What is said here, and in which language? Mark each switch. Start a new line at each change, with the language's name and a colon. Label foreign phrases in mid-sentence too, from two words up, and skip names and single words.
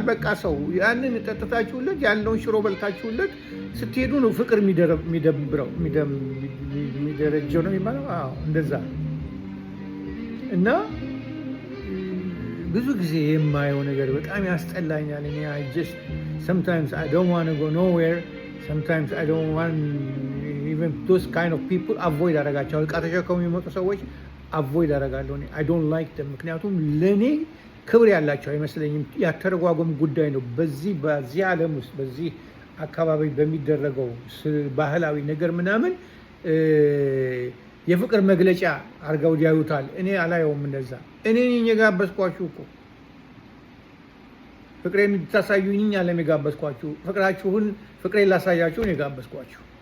Amharic: በቃ ሰው ያንን ጠጥታችሁለት ያለውን ሽሮ በልታችሁለት ስትሄዱ ነው ፍቅር የሚደብረው የሚደረጀው ነው የሚባለው። አዎ እንደዛ። እና ብዙ ጊዜ የማየው ነገር በጣም ያስጠላኛል። እኔ
English: sometimes I don't want to go nowhere. Sometimes I don't want even those kind of people avoid
Amharic: አደርጋቸዋለሁ። ዕቃ ተሸከሙ የሚመጡ ሰዎች አቮይድ አደርጋለሁ።
English: I don't like them።
Amharic: ምክንያቱም ለእኔ ክብር ያላቸው አይመስለኝም። ያተረጓጎም ጉዳይ ነው። በዚህ ዓለም ውስጥ በዚህ አካባቢ በሚደረገው ባህላዊ ነገር ምናምን የፍቅር መግለጫ አድርገው ያዩታል። እኔ አላየውም እንደዛ። እኔ ነኝ የጋበዝኳችሁ እኮ ፍቅሬን እንድታሳዩኝ አለም የጋበዝኳችሁ። ፍቅሬን ላሳያችሁ ነው የጋበዝኳችሁ።